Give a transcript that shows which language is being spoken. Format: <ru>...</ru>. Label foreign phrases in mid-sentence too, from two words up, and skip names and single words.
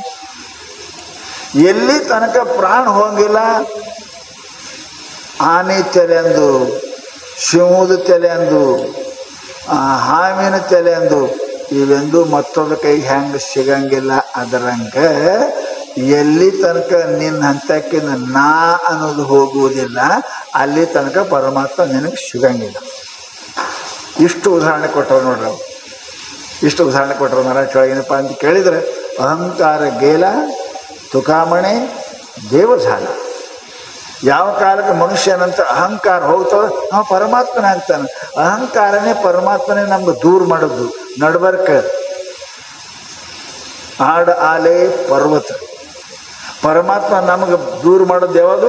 <kn>ಎಲ್ಲಿ ತನಕ ಪ್ರಾಣ ಹೋಗಿಲ್ಲ ಆನೆ ತೆಲೆಂದು, ಶಿವದ ತೆಲೆಂದು, ಹಾವಿನ ತೆಲೆಂದು ಇವೆಂದು ಮತ್ತೊಂದು ಕೈಗೆ ಹೆಂಗೆ ಸಿಗಂಗಿಲ್ಲ. ಅದರಂಗ ಎಲ್ಲಿ ತನಕ ನಿನ್ನ ಹಂತಕ್ಕಿಂತ ನಾ ಅನ್ನೋದು ಹೋಗುವುದಿಲ್ಲ ಅಲ್ಲಿ ತನಕ ಪರಮಾತ್ಮ ನಿನಗೆ ಸಿಗಂಗಿಲ್ಲ. ಇಷ್ಟು ಉದಾಹರಣೆ ಕೊಟ್ಟರು ನೋಡ್ರಿ. ಇಷ್ಟು ಉದಾಹರಣೆ ಕೊಟ್ಟರು. ಮರಾಠಿ ಒಳಗೇನಪ್ಪ ಅಂತ ಕೇಳಿದರೆ</kn> <mr>अहंकार गेला तुकामणे देव झाला.</mr> <kn>ಯಾವ ಕಾಲಕ್ಕೆ ಮನುಷ್ಯನಂತ ಅಹಂಕಾರ ಹೋಗ್ತದೆ ನಾವು ಪರಮಾತ್ಮನೇ ಆಗ್ತಾನೆ. ಅಹಂಕಾರನೇ ಪರಮಾತ್ಮನೇ ನಮ್ಗೆ ದೂರ ಮಾಡೋದು. ನಡ್ಬರ್ಕ ಆಡ ಆಲೆ ಪರ್ವತ ಪರಮಾತ್ಮ ನಮಗೆ ದೂರ ಮಾಡೋದು ಯಾವುದು?</kn>